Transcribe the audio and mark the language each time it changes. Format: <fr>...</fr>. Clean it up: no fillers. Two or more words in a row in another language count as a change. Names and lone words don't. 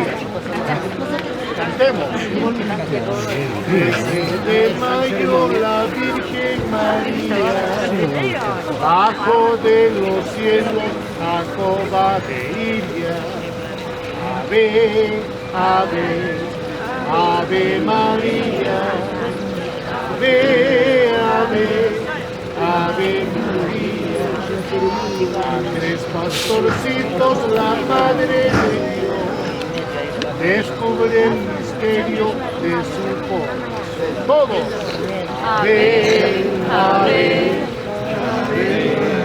<es>Cantemos. De mayo la Virgen María, bajo de los cielos, Jacoba de Iria.</es> <la>Ave, ave, ave María. Ave, ave, ave María.</la> <es>A tres pastorcitos la Madre de Dios descubre el misterio de su corazón. Todos.</es> <la>Ave, ave, ave.</la>